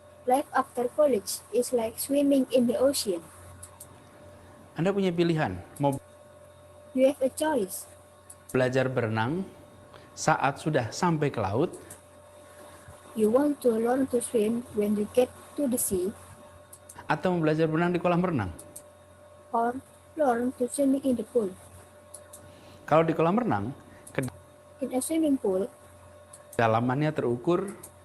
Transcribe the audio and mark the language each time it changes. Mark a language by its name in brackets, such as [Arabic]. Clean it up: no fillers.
[English] life after college is like swimming in the ocean. [Indonesian] Anda punya pilihan, mau [English] You have a choice. [Indonesian] belajar berenang saat sudah sampai ke laut, [English] You want to learn to swim when you get to the sea, [Indonesian] atau mau belajar berenang di kolam renang. [English] or learn to swimming in the pool. [Indonesian] Kalau di kolam renang, [English] In a swimming pool, [Indonesian] kedalamannya terukur,